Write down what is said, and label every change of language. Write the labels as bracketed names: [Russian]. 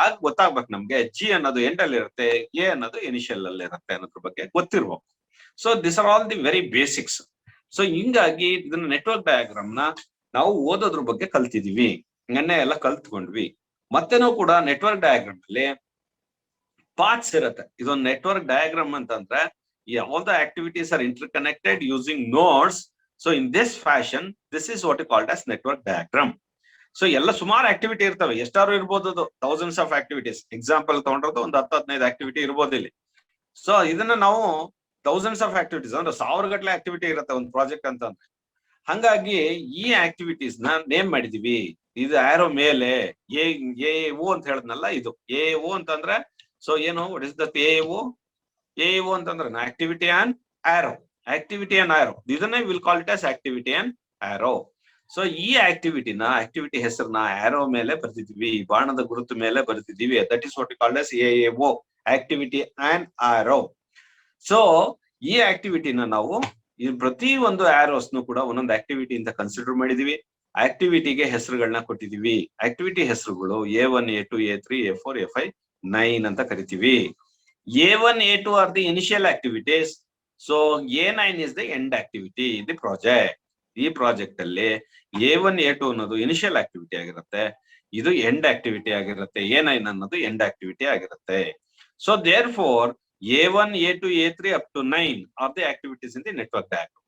[Kannada] ಆಗ ಗೊತ್ತಾಗ್ಬೇಕು ನಮ್ಗೆ ಜಿ ಅನ್ನೋದು ಎಂಡ್ ಅಲ್ಲಿ ಇರುತ್ತೆ, ಎ ಅನ್ನೋದು ಇನಿಷಿಯಲ್ ಅಲ್ಲಿ ಇರುತ್ತೆ ಅನ್ನೋದ್ರ ಬಗ್ಗೆ ಗೊತ್ತಿರ್ಬೇಕು. [English] So this are all the very basics. [Kannada] So ಹಿಂಗಾಗಿ ಇದನ್ನ ನೆಟ್ವರ್ಕ್ ಡಯಾಗ್ರಾಮ್ ನ ನಾವು ಓದೋದ್ರ ಬಗ್ಗೆ ಕಲ್ತಿದೀವಿ, ನೆನ್ನೆ ಎಲ್ಲ ಕಲ್ತ್ಕೊಂಡ್ವಿ. ಮತ್ತೆನೂ ಕೂಡ ನೆಟ್ವರ್ಕ್ ಡಯಾಗ್ರಾಮ್ ಅಲ್ಲಿ ಪಾರ್ಟ್ಸ್ ಇರುತ್ತೆ. ಇದೊಂದು ನೆಟ್ವರ್ಕ್ ಡಯಾಗ್ರಾಮ್ ಅಂತಂದ್ರೆ [English] all the activities are interconnected using nodes. So in this fashion, this is what is called as network diagram. [Kannada] So ಎಲ್ಲ ಸುಮಾರು ಆಕ್ಟಿವಿಟಿ ಇರ್ತವೆ, ಎಷ್ಟಾರು ಇರ್ಬೋದು, ಅದು [English] Thousands of activities. [Kannada] ಎಕ್ಸಾಂಪಲ್ ತಗೊಂಡ್ರದು ಒಂದು 10-15 ಆಕ್ಟಿವಿಟಿ ಇರ್ಬೋದು ಇಲ್ಲಿ. ಸೊ ಇದನ್ನ ನಾವು [English] thousands of activities [Kannada] ಅಂದ್ರೆ 1000 ಗಟ್ಟಲೆ ಆಕ್ಟಿವಿಟಿ ಇರುತ್ತೆ ಒಂದು ಪ್ರಾಜೆಕ್ಟ್ ಅಂತಂದ್ರೆ. ಹಂಗಾಗಿ ಈ ಆಕ್ಟಿವಿಟೀಸ್ ನ ನೇಮ್ ಮಾಡಿದೀವಿ. ಇದು ಆರೋ ಮೇಲೆ ಎ ಓ ಅಂತ ಹೇಳದ್ನಲ್ಲ, ಇದು ಎ ಓ ಅಂತಂದ್ರೆ ಸೊ ಏನು, [English] what is that A O [Kannada] ಅಂತಂದ್ರೆ ಆಕ್ಟಿವಿಟಿ ಅಂಡ್ ಆರೋ, ಇದನ್ನೇ [English] Will call it as activity and arrow. [Kannada] So ಈ ಆಕ್ಟಿವಿಟಿ ಹೆಸರನ್ನ ಆರೋ ಮೇಲೆ ಬರ್ತಿದೀವಿ, ಬಾಣದ ಗುರುತು ಮೇಲೆ ಬರ್ತಿದೀವಿ. [English] That is what called as AAO, activity and arrow. [Kannada] So ಈ ಆಕ್ಟಿವಿಟಿನ ನಾವು ಪ್ರತಿ ಒಂದು ಆರೋಸ್ನು ಕೂಡ ಒಂದೊಂದು ಆಕ್ಟಿವಿಟಿ ಅಂತ ಕನ್ಸಿಡರ್ ಮಾಡಿದೀವಿ. ಆಕ್ಟಿವಿಟಿಗೆ ಹೆಸರುಗಳನ್ನ ಕೊಟ್ಟಿದೀವಿ. ಆಕ್ಟಿವಿಟಿ ಹೆಸರುಗಳು A1, A2, A3, A4, A5, 9 ಅಂತ ಕರಿತೀವಿ. [English] A1, A2 are the initial activities. So A9 is the end activity in the project. [Kannada] ಈ ಪ್ರಾಜೆಕ್ಟ್ ಅಲ್ಲಿ A1, A2 ಅನ್ನೋದು ಇನಿಷಿಯಲ್ ಆಕ್ಟಿವಿಟಿ ಆಗಿರುತ್ತೆ, ಇದು ಎಂಡ್ ಆಕ್ಟಿವಿಟಿ ಆಗಿರುತ್ತೆ. A9 ಅನ್ನೋದು ಎಂಡ್ ಆಕ್ಟಿವಿಟಿ ಆಗಿರುತ್ತೆ. [English] So therefore A1, A2, A3 up to 9 are the activities in the network diagram.